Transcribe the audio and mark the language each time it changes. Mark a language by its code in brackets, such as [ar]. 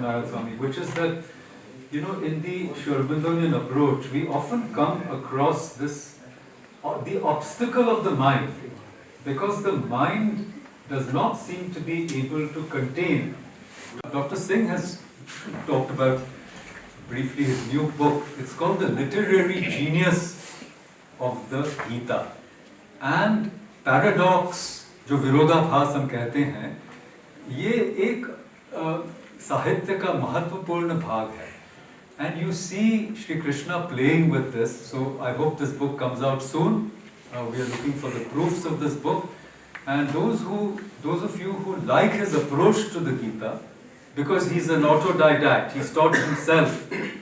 [en] Narayan Swami, which is that, you know, in the Sri Aurobindoian approach, we often come across this, the obstacle of the mind, because the mind does not seem to be able to contain. Dr. Singh has talked about briefly his new book. It's called The Literary Genius of the Gita. [hi] And paradox, जो विरोधाभास हम कहते हैं, ये एक साहित्य का महत्वपूर्ण भाग है. [en] And you see Sri Krishna playing with this. So I hope this book comes out soon. We are looking for the proofs of this book. And those of you who like his approach to the Gita, because he's an autodidact, he's taught himself.